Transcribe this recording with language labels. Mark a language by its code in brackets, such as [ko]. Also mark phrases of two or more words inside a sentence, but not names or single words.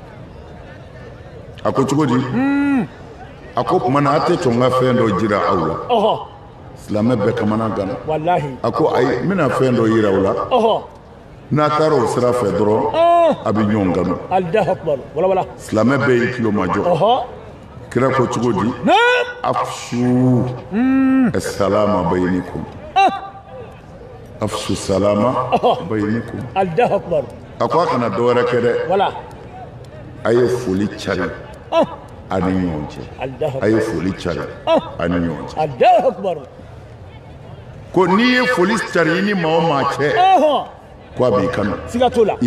[bm] a ko cogo di a ko tuma na a tɛ sɔn ka fɛn dɔ jira aw la silamɛ bɛɛ kamana gana wallahi a ko ayi n bɛna fɛn dɔ yira aw la n'a taara o sira fɛ dɔrɔn a bɛ ɲɔgɔn kanu [ar] الله أكبر والله والله [bm] silamɛ bɛɛ y'i kilo majɔ kira ko cogo di [ar] أفشوا السلام بينكم أفشوا السلام بينكم الله أكبر [bm] a ko a kana dɔwɛrɛ kɛ dɛ wala a ye foli cari a ni ɲɔgɔn cɛ a ye foli cari a ni ɲɔgɔn cɛ [ar] الله أكبر [bm] ko n'i ye foli cari i ni maa o maa cɛ ko a b'i kanu siga t'o la